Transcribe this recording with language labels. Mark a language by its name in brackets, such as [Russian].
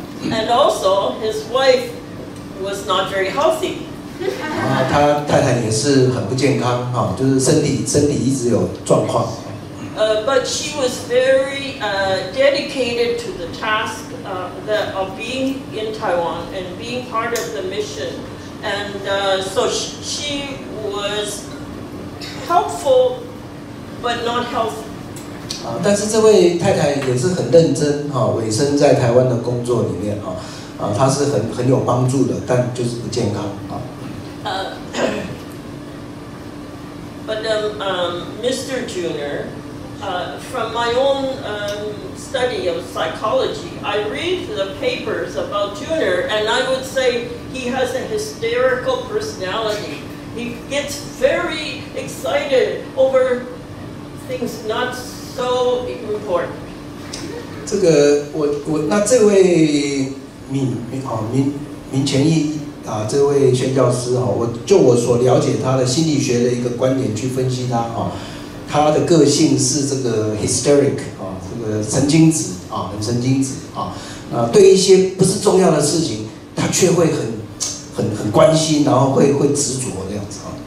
[English] And also his wife was not very healthy. [Chinese] 他太太也是很不健康就是身体一直有状况。 [English] But she was very dedicated to the task of being in Taiwan and being part of the mission, and so she was helpful, but not healthy. [Chinese] 但是这位太太也是很认真委身在台湾的工作里面她是很有帮助的，但就是不健康 [English] But Mr. Junior, from my own study of psychology, I read the papers about Junior, and I would say he has a hysterical personality. He gets very excited over things not so important. [Chinese] 这个那这位民权益这位宣教师我所了解他的心理学的一个观点去分析他的个性是这个 hysteric 这个神经质很神经质对一些不是重要的事情，他却会很关心，然后会执着这样子